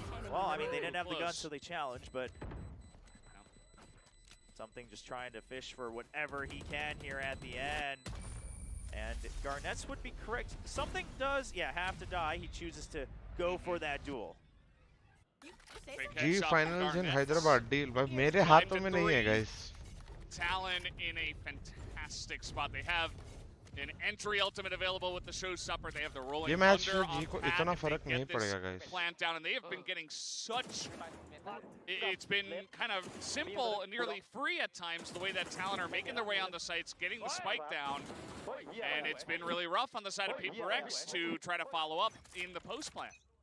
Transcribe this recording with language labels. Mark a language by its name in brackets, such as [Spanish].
[English] Well, I mean, they didn't have the gun, so they challenged, but something just trying to fish for whatever he can here at the end. And Garnett's would be correct. Something does, yeah, have to die. He chooses to go for that duel. G finals in Hyderabad deal. [Hindi] But मेरे हाथों में नहीं है, guys. [English] Talon in a fantastic spot. They have an entry ultimate available with the showstopper. They have the rolling thunder on Pat. Plant down, and they have been getting such. It's been kind of simple and nearly free at times, the way that Talon are making their way on the sites, getting the spike down, and it's been really rough on the side of PRX to try to follow up in the post plant.